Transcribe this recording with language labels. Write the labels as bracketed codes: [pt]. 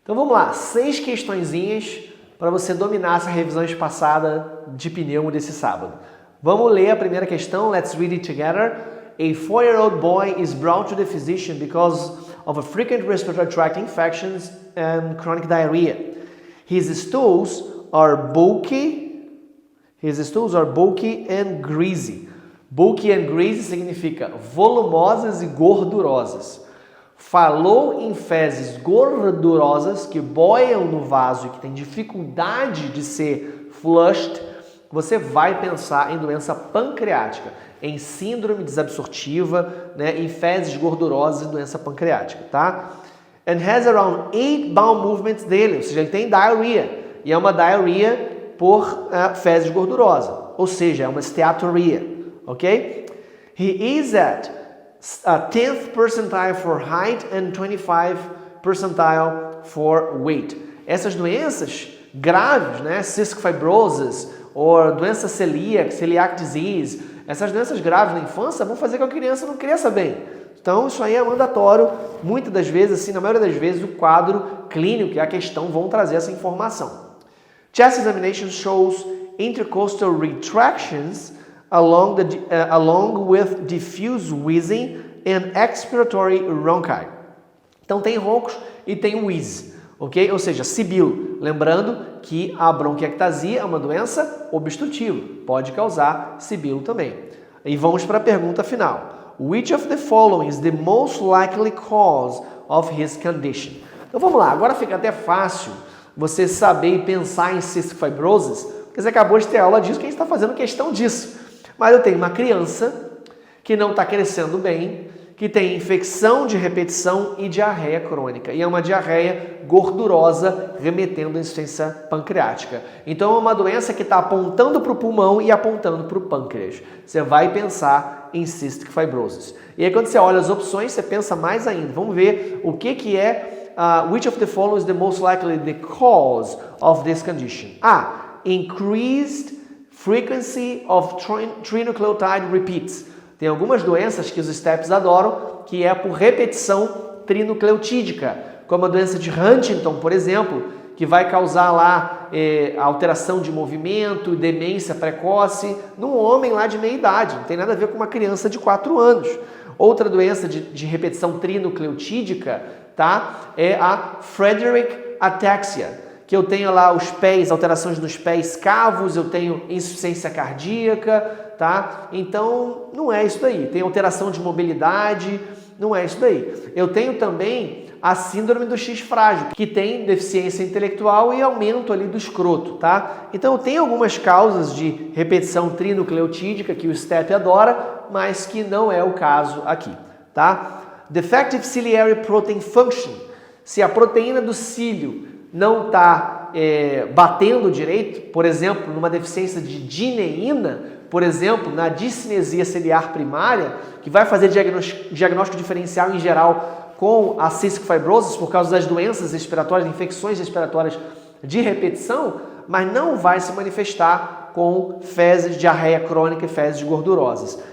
[pt] Então vamos lá, 6 questõezinhas para você dominar essa revisão espaçada de pneumo desse sábado. Vamos ler a primeira questão, [en] let's read it together. A 4-year-old boy is brought to the physician because of a frequent respiratory tract infections and chronic diarrhea. His stools are bulky and greasy. Bulky and greasy [pt] significa volumosas e gordurosas. Falou em fezes gordurosas que boiam no vaso e que tem dificuldade de ser flushed, você vai pensar em doença pancreática, em síndrome desabsortiva, né, em fezes gordurosas e doença pancreática, tá? [en] And has around 8 bowel movements daily, [pt] ou seja, ele tem diarrhea, e é uma diarrhea por fezes gordurosas, ou seja, é uma steatorrhea, ok? [en] He is at 10th percentile for height and 25th percentile for weight. [pt] Essas doenças graves, né, cystic fibrosis ou doença celíaca, celiac disease, essas doenças graves na infância vão fazer com que a criança não cresça bem. Então isso aí é mandatório, muitas das vezes, assim, na maioria das vezes, o quadro clínico e a questão vão trazer essa informação. [en] Chest examination shows intercostal retractions along with diffuse wheezing and expiratory rhonchi. [pt] Então tem roncos e tem wheeze, ok? Ou seja, sibilo. Lembrando que a bronquiectasia é uma doença obstrutiva, pode causar sibilo também. E vamos para a pergunta final. [en] Which of the following is the most likely cause of his condition? [pt] Então vamos lá, agora fica até fácil você saber e pensar em cystic fibrosis, porque você acabou de ter aula disso, que a gente está fazendo questão disso. Mas eu tenho uma criança que não está crescendo bem, que tem infecção de repetição e diarreia crônica. E é uma diarreia gordurosa remetendo à insuficiência pancreática. Então é uma doença que está apontando para o pulmão e apontando para o pâncreas. Você vai pensar em cystic fibrosis. E aí quando você olha as opções, você pensa mais ainda. Vamos ver o que é [en] which of the following is the most likely the cause of this condition? A. Increased frequency of trinucleotide repeats. [pt] Tem algumas doenças que os STEPs adoram, que é por repetição trinucleotídica, como a doença de Huntington, por exemplo, que vai causar lá alteração de movimento, demência precoce, num homem lá de meia idade, não tem nada a ver com uma criança de 4 anos. Outra doença de repetição trinucleotídica, tá? É a Friedreich ataxia, que eu tenho lá os pés, alterações nos pés cavos, eu tenho insuficiência cardíaca, tá? Então, não é isso daí. Tem alteração de mobilidade, não é isso daí. Eu tenho também a síndrome do X frágil, que tem deficiência intelectual e aumento ali do escroto, tá? Então, eu tenho algumas causas de repetição trinucleotídica que o STEP adora, mas que não é o caso aqui, tá? [en] Defective ciliary protein function. [pt] Se a proteína do cílio não está batendo direito, por exemplo, numa deficiência de dineína, por exemplo, na discinesia ciliar primária, que vai fazer diagnóstico diferencial em geral com a cystic fibrosis por causa das doenças respiratórias, infecções respiratórias de repetição, mas não vai se manifestar com fezes, diarreia crônica e fezes gordurosas.